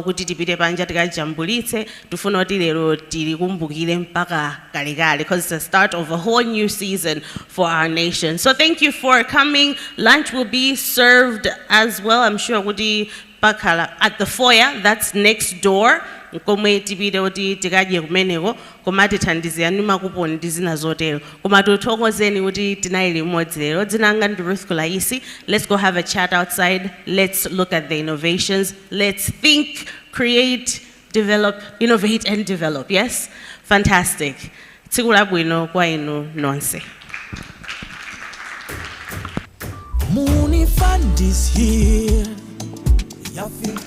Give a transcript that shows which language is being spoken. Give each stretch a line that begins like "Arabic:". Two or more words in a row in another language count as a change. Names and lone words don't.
English: Because it's the start of a whole new season for our nation. So thank you for coming. Lunch will be served as well, I'm sure, at the foyer, that's next door.
Nyanja: Komwe tibide oti tikaje kumeneko komati thandizirani makuponi ndizina zotero koma tothokozeni kuti tinali limodzi lero. Dzina langa ndi Ruth Kulaisi.
English: Let's go have a chat outside. Let's look at the innovations. Let's think, create, develop, innovate and develop. Yes? Fantastic.
Nyanja: Tsiku labwino kwa inu nonse.
English: Muuni Fund is here.